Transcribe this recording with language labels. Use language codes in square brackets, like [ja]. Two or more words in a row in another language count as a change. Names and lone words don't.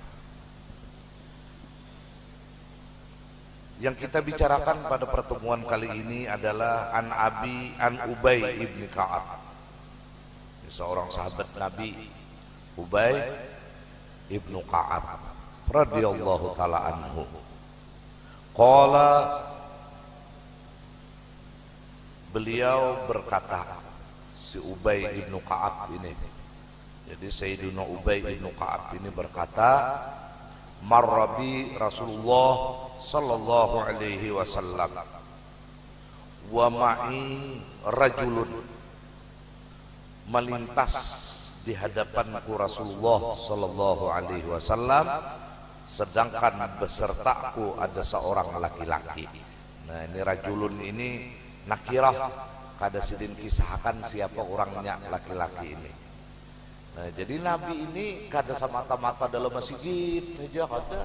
[id] Yang kita bicarakan pada pertemuan kali ini adalah an Ubay ibn Ka'ab, seorang sahabat Nabi, Ubay ibnu Ka'ab [ar] رضي الله تعالى عنه. [id] Qala, beliau berkata, si Ubay ibnu Ka'ab ini, jadi Sayyidina Ubay ibnu Ka'ab ini berkata, [ar] مر بي رسول الله صلى الله عليه وسلم ومعي رجل, [id] melintas di hadapanku Rasulullah [ar] صلى الله عليه وسلم [id] sedangkan besertaku ada seorang laki-laki. [bjn] Nah, ini rajulun ini nakirah, kada sidin kisahkan siapa orangnya laki-laki ini. Nah, jadi Nabi ini kada semata-mata dalam masjid saja, kada.